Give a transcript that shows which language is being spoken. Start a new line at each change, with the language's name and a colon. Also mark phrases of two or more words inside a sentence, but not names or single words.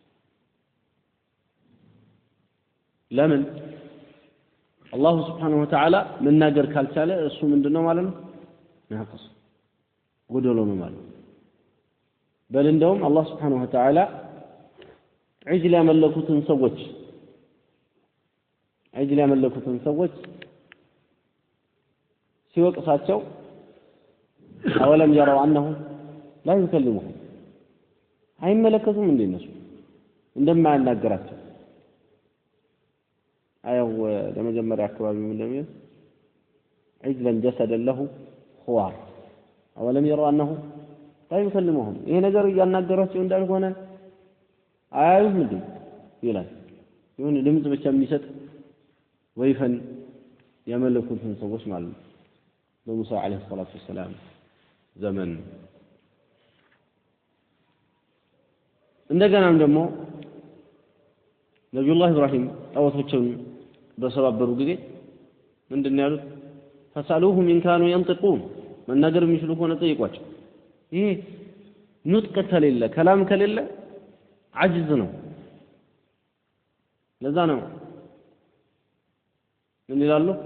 Amharic: ለምን አላህ
Arabic: سبحانه وتعالى
Amharic: መናገር ካልቻለ እሱ ምንድነው ማለት ነው ናቅስ ጎደሎ ነው ማለት በል እንደውም አላህ
Arabic: سبحانه وتعالى
Amharic: ዒጅል ያመለኩትን ሰዎች ሲወቅሳቸው አወለም
Arabic: يروا انه لا يكلمهم
Amharic: አይመለከቱም እንደነሱ እንደማያናገራቸው አያው ለመጀመሪያ አካባቢ ምን እንደሚል
Arabic: عجلا جسدا له خوار اولم يروا انه لا يكلمهم
Amharic: ይሄ ነገር ያናገራቸው እንዳልሆነ አያዩም እንዴ ይላል ይሁን ድምጽ ብቻ የሚሰጥ ወይፈን ያመለኩትን ሰዎች ማለት ነው በሙሳ
Arabic: عليه الصلاة والسلام
Amharic: ዘመን እንደገናም ደግሞ ነብዩላህ ኢብራሂም ጣዖቶችን በሰባበሩ ጊዜ ምንድነው ያሉት
Arabic: فاسألوهم إن كانوا ينطقون
Amharic: መናገር የሚችሉ ከሆነ ጠይቋቸው ይሄ ኑጥቅ ከሌለ ከላም ከሌለ عجز ነው ለዛ ነው ምን ይላሉ